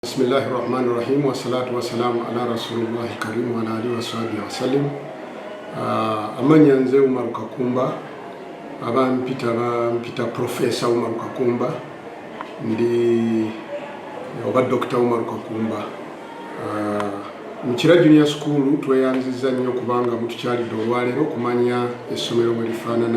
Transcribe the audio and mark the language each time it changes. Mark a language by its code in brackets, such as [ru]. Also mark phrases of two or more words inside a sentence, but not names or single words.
[ar] بسم الله الرحمن الرحيم والصلاة والسلام على رسول الله الكريم وعلى آله وصحبه وسلم. [lg] Amanya nze Umar Kakumba mpita Professor Umar Kakumba ndi oba Dr. Umar Kakumba. Mukira Junior School tweyanziza nnyo kubanga mutukyalidde olwaleero okumanya essomero bwe lifaanana.